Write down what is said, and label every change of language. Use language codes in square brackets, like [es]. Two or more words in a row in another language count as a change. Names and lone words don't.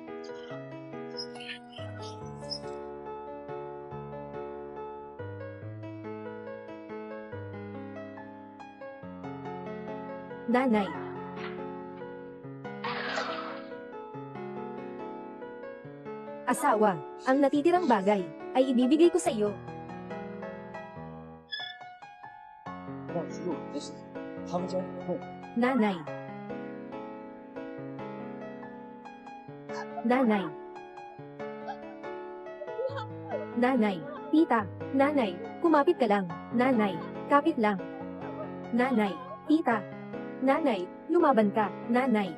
[tl] Nanay. Asawa, ang natitirang bagay, ay ibibigay ko sa iyo. [zh] 那是我的事情，他们将会 [tl] Nanay. Nanay. Nanay. Tita. Nanay. Kumapit ka lang. Nanay. Kapit lang. Nanay. Tita. Nanay. Lumaban ka. Nanay.